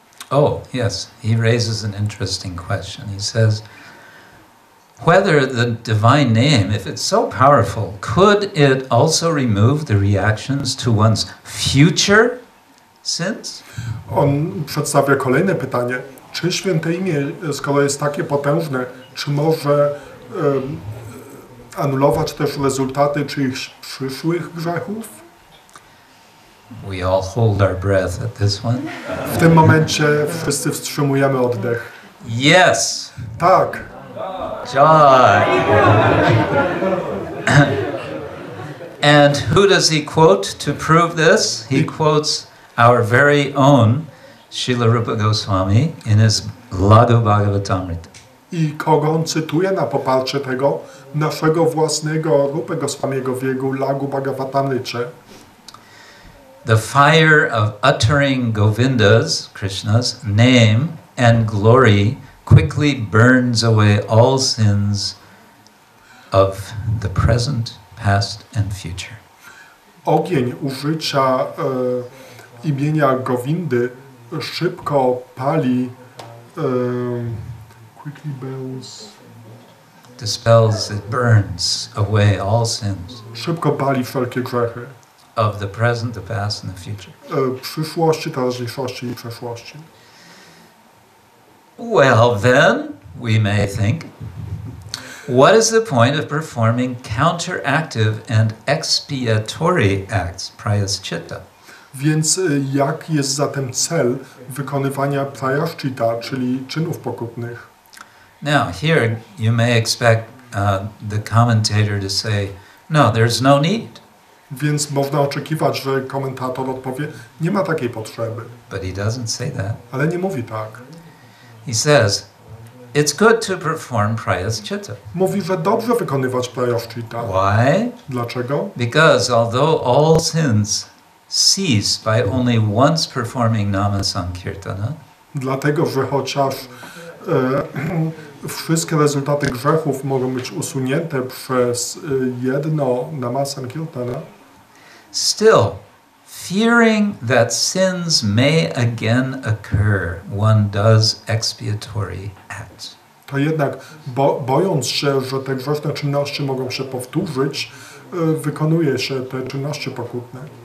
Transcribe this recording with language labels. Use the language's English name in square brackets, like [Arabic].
[English] Oh, yes, he raises an interesting question. He says, whether the divine name, if it's so powerful, could it also remove the reactions to one's future sins? [Polish] On przedstawia kolejne pytanie. Czy święte imię, skoro jest takie potężne, czy może anulować też rezultaty czyichś przyszłych grzechów? [English] We all hold our breath at this one. [Polish] W tym momencie wszyscy wstrzymujemy oddech. [English] Yes. [Polish] Tak. [English] Joy. And who does he quote to prove this? He quotes our very own Srila Rupa Goswami in his Laghu Bhagavatamrita. [Polish] I kogo on cytuje na poparcie tego? Naszego własnego Rupa Goswamiego w jego Laghu Bhagavatamrycie. [English] The fire of uttering Govinda's, Krishna's, name and glory quickly burns away all sins of the present, past and future. [Polish] Ogień użycia imienia Govindy szybko pali [English] quickly burns. Dispels, it burns away all sins. [Polish] Szybko pali wszelkie grzechy. [English] Of the present, the past and the future. [Polish] Przyszłości, teraźniejszości i przeszłości. [English] Well, then, we may think, what is the point of performing counteractive and expiatory acts, prayaschitta? [Polish] Więc jaki jest zatem cel wykonywania prayaschitta, czyli czynów pokutnych? [English] Now, here you may expect the commentator to say, no, there's no need. [Polish] Więc można oczekiwać, że komentator odpowie, nie ma takiej potrzeby. [English] But he doesn't say that. [Polish] Ale nie mówi tak. [English] He says, it's good to perform prayaschitta. [Polish] Mówi, że dobrze wykonywać prayaschitta. [English] Why? [Polish] Dlaczego? [English] Because although all sins cease by only once performing nama sankirtana, [Polish] Dlatego, że chociaż wszystkie rezultaty grzechów mogą być usunięte przez jedno nama sankirtana, [English] still, fearing that sins may again occur, one does expiatory acts. [Polish] to jednak bojąc się, że te grzeszne czynności mogą się powtórzyć, wykonuje się te czynności pokutne.